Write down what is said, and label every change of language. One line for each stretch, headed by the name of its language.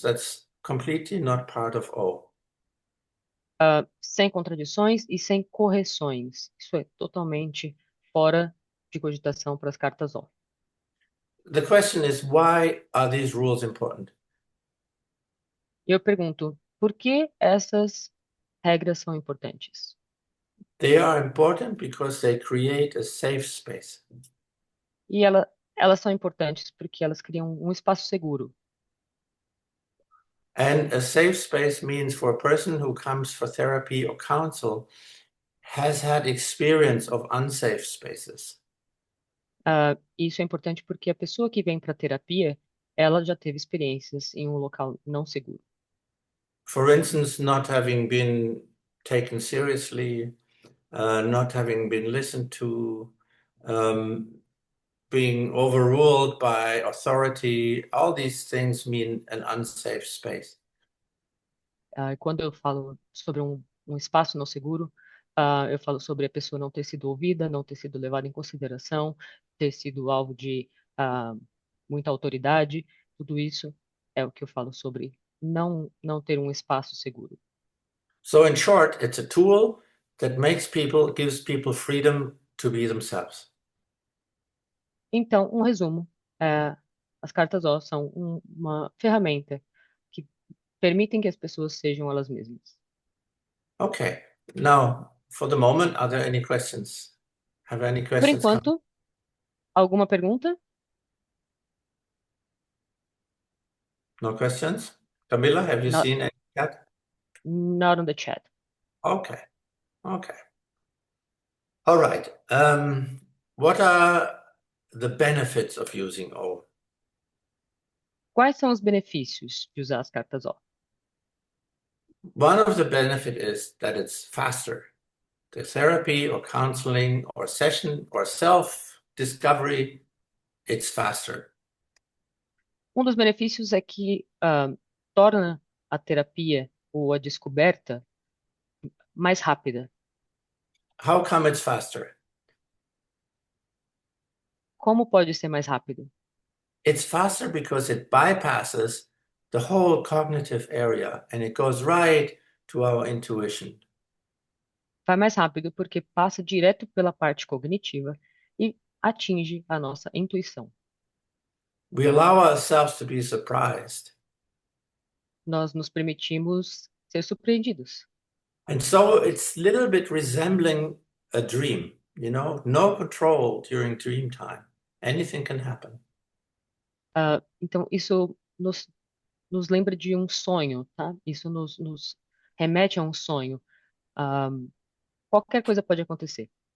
English: That's completely not part of O.
Portuguese: Sem contradições e sem correções. Isso é totalmente fora de cogitação para as cartas O.
English: The question is, why are these rules important?
Portuguese: E eu pergunto, por que essas regras são importantes?
English: They are important because they create a safe space.
Portuguese: E elas são importantes porque elas criam um espaço seguro.
English: And a safe space means for a person who comes for therapy or counsel has had experience of unsafe spaces.
Portuguese: Isso é importante porque a pessoa que vem para terapia, ela já teve experiências em um local não seguro.
English: For instance, not having been taken seriously, not having been listened to, um, being overruled by authority, all these things mean an unsafe space.
Portuguese: Quando eu falo sobre um espaço não seguro, eu falo sobre a pessoa não ter sido ouvida, não ter sido levada em consideração, ter sido alvo de ah, muita autoridade. Tudo isso é o que eu falo sobre não ter um espaço seguro.
English: So, in short, it's a tool that gives people freedom to be themselves.
Portuguese: Então, um resumo. As cartas O são uma ferramenta que permitem que as pessoas sejam elas mesmas.
English: Okay. Now, for the moment, are there any questions? Have any
Portuguese: Por
English: questions come?
Portuguese: enquanto, alguma pergunta?
English: No questions? Camilla, have you Not, seen any yet? not on the chat. Okay. Okay. All right. What are the benefits of using O?
Portuguese: Quais são os benefícios de usar as cartas O?
English: One of the benefit is that it's faster. The therapy or counseling or session or self-discovery, it's faster.
Portuguese: Um dos benefícios é que torna a terapia ou a descoberta mais rápida.
English: How come it's faster?
Portuguese: Como pode ser mais rápido?
English: It's faster because it bypasses the whole cognitive area and it goes right to our intuition.
Portuguese: Vai mais rápido porque passa direto pela parte cognitiva e atinge a nossa intuição.
English: We allow ourselves to be surprised.
Portuguese: Nós nos permitimos ser surpreendidos.
English: And so it's a little bit resembling a dream, no control during dream time. Anything can happen.
Portuguese: Então, isso nos lembra de um sonho, tá? Isso nos remete a um sonho. Ah, qualquer coisa pode acontecer.